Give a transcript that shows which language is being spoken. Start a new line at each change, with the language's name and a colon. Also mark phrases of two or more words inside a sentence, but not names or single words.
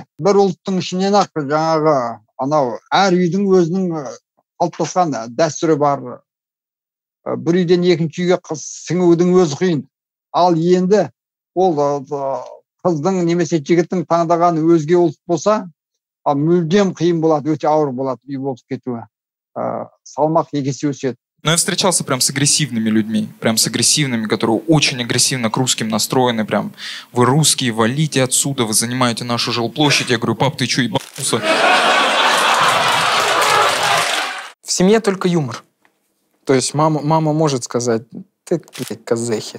Kazakh: Бір ұлттың ішінен ақ жаңағы анау әр үйдің өзінің қалыптасқан дәстүрі бар. Бір үйден екінші үйге сіңудің өзі қиын. Ал енді ол қыздың немесе жігіттің таңдаған өзге ұлт болса, мүлдем қиын болады, өте ауыр болады үй болып кетуі. Салмақ екі есе өседі.
Russian: Но я встречался прям с агрессивными людьми, прям с агрессивными, которые очень агрессивно к русским настроены, прям вы русские, валите отсюда, вы занимаете нашу жилплощадь. Я говорю, пап, ты что, ебанулся? В семье только юмор. То есть мама может сказать, ты, блядь, казахи.